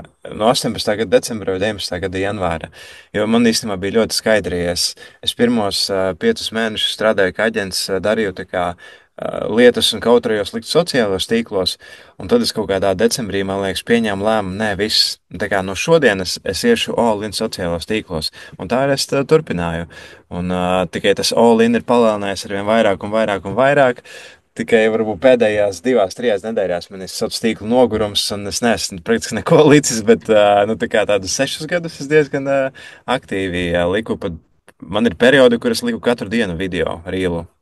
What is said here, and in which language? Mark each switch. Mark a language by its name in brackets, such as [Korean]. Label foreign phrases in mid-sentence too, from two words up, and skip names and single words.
[Latvian] No 18. gada decembra vai 19. gada janvāra. Jo man īstenībā bija ļoti skaidri, es pirmos 5 mēnešus strādāju kā aģents, darīju tā kā lietas un kautrējos likt sociālajos tīklos, un tad es kaut kādā decembrī, man liekas, pieņēmu lēmumu, nē, viss, tā kā no šodienas es iešu all-in sociālajos tīklos, un tā arī es turpināju. Un tikai tas all-in ir palielinājies ar vien vairāk un vairāk un vairāk. Tikai varbūt pēdējās 2, 3 nedēļās man ir sociālais tīkla nogurums, un es neesmu praktiski neko licis, bet nu, tā kā tādus 6 gadus es diezgan aktīvi liku. Pat, man ir periodi, kur es liku katru dienu video rīlu.